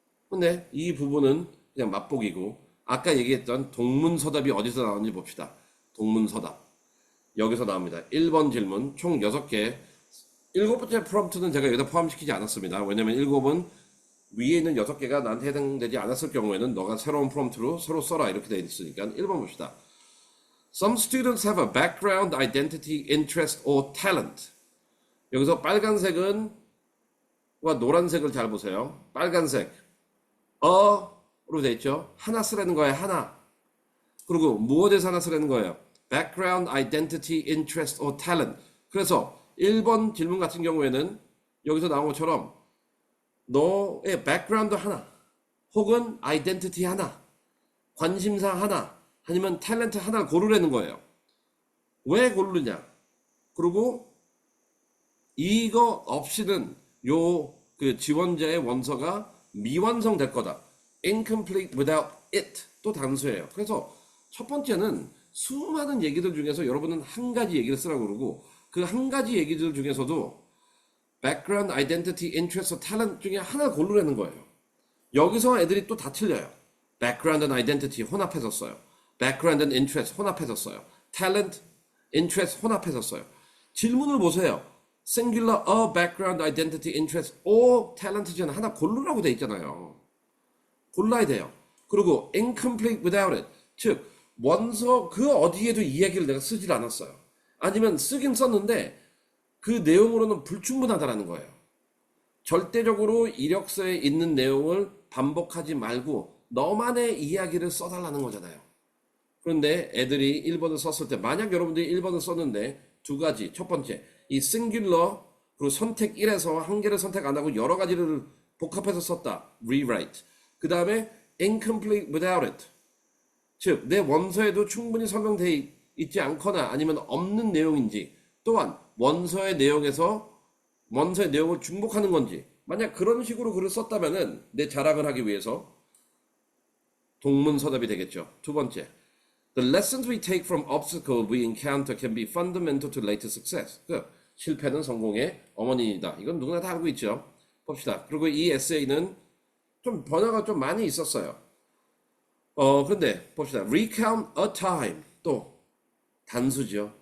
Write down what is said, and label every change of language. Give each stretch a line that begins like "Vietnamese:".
Korean: 근데 이 부분은 그냥 맛보기고 아까 얘기했던 동문서답이 어디서 나오는지 봅시다. 동문서답. 여기서 나옵니다. 1번 질문 총 6개. 7번째 프롬프트는 제가 여기다 포함시키지 않았습니다. 왜냐면 7은 위에 있는 6개가 나한테 해당되지 않았을 경우에는 너가 새로운 프롬프트로 서로 써라 이렇게 되어 있으니까 1번 봅시다.
English: Some students have a background, identity, interest, or talent.
Korean: 여기서 빨간색은 와 노란색을 잘 보세요. 빨간색 어로 되어 있죠. 하나 쓰라는 거예요. 하나. 그리고 무엇에서 하나 쓰라는 거예요.
English: background, identity, interest, or talent.
Korean: 그래서 1번 질문 같은 경우에는 여기서 나온 것처럼 너의 background 하나 혹은 identity 하나 관심사 하나 아니면 탤런트 하나를 고르라는 거예요. 왜 고르느냐? 그리고 이거 없이는 요 그 지원자의 원서가 미완성될 거다.
English: incomplete without it
Korean: 또 단수예요. 그래서 첫 번째는 수많은 얘기들 중에서 여러분은 한 가지 얘기를 쓰라고 그러고 그 한 가지 얘기들 중에서도 background, identity, interest, talent 중에 하나 고르라는 거예요. 여기서 애들이 또 다 틀려요. background and identity 혼합해서 써요. background and interest 혼합해서 써요. talent, interest 혼합해서 써요. 질문을 보세요.
English: singular, a background, identity, interest, or talent
Korean: 중에 하나 고르라고 돼 있잖아요. 골라야 돼요.
English: 그리고 incomplete without it.
Korean: 즉 원서 그 어디에도 이야기를 내가 쓰질 않았어요. 아니면 쓰긴 썼는데 그 내용으로는 불충분하다라는 거예요. 절대적으로 이력서에 있는 내용을 반복하지 말고 너만의 이야기를 써달라는 거잖아요. 그런데 애들이 1번을 썼을 때 만약 여러분들이 1번을 썼는데 두 가지. 첫 번째 이 singular 그리고 선택 1에서 한 개를 선택 안 하고 여러 가지를 복합해서 썼다.
English: rewrite. 그 다음에 incomplete without it.
Korean: 즉 내 원서에도 충분히 설명되어 있지 않거나 아니면 없는 내용인지 또한 원서의 내용에서 원서의 내용을 중복하는 건지 만약 그런 식으로 글을 썼다면은 내 자랑을 하기 위해서 동문서답이 되겠죠.
English: 두 번째, the lessons we take from obstacles we encounter can be fundamental to later success.
Korean: 실패는 성공의 어머니이다. 이건 누구나 다 알고 있죠. 봅시다. 그리고 이 에세이는 좀 번역가 좀 많이 있었어요. 그런데 봅시다.
English: recount a time
Korean: 또 단수죠.